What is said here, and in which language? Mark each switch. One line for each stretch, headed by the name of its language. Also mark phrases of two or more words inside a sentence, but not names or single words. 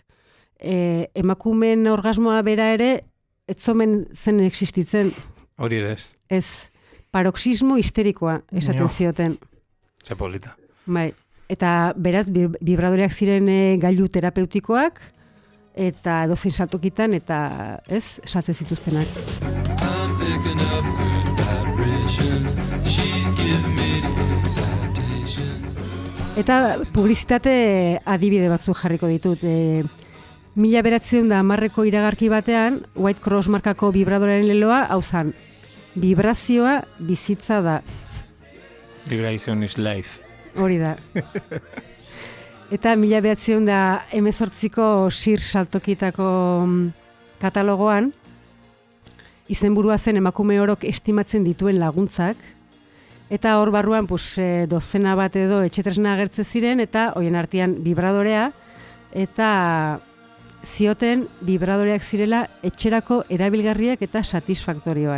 Basque: Emakumen orgasmoa bera ere, ez zomen zen existitzen. Hori ere ez. Ez, paroxismo histerikoa esaten zioten. Ze polita. Bai. Eta beraz, vibradoreak ziren gailu terapeutikoak, eta edozein saltokitan, eta ez, saltzen zituztenak.
English: I'm picking up good vibrations. She's giving me the excitations.
Basque: Eta publizitate adibide batzuk jarriko ditut. 1910ko iragarki batean, White Cross markako vibradorearen leloa, hau zan, vibrazioa bizitza da.
English: Vibration is life.
Basque: Hori da. Eta 1918ko Sir saltokitako katalogoan, izenburua zen emakume orok estimatzen dituen laguntzak, eta hor barruan dozena bat edo etxetresna agertzen ziren, eta hoien artean vibradorea, eta zioten vibradoreak zirela etxerako erabilgarriak eta satisfaktorioak.